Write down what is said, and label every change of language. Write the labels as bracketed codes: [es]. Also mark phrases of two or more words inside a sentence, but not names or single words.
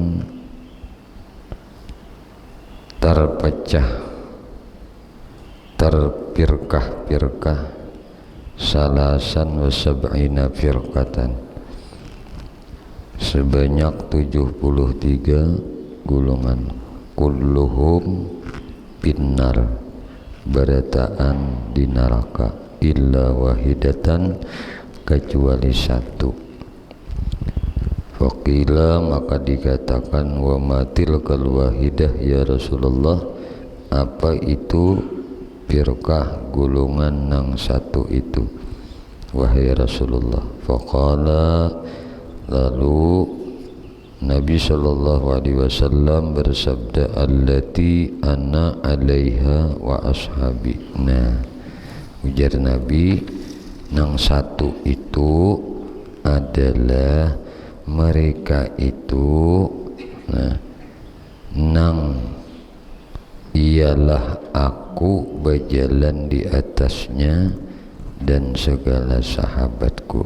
[id] terpecah, terpirkah-pirkah, [ar] ثلاثا وسبعين فرقة, [id] sebanyak 73 golongan, [ar] كلهم بالنار, [id] berataan di neraka, [ar] إلا واحدة, [id] kecuali satu. [bjn] Faqila, maka dikatakan, [ar] وما تلك الواحدة يا رسول الله, [bjn] apa itu firqah golongan nang satu itu wahai Rasulullah? [id] Faqala, lalu Nabi [ar] صلى الله عليه وسلم [id] bersabda, [ar] التي أنا عليها وأصحابي. [bjn] Nah, ujar Nabi, nang satu itu adalah mereka itu, nah, nang ialah aku berjalan di atasnya dan segala sahabatku.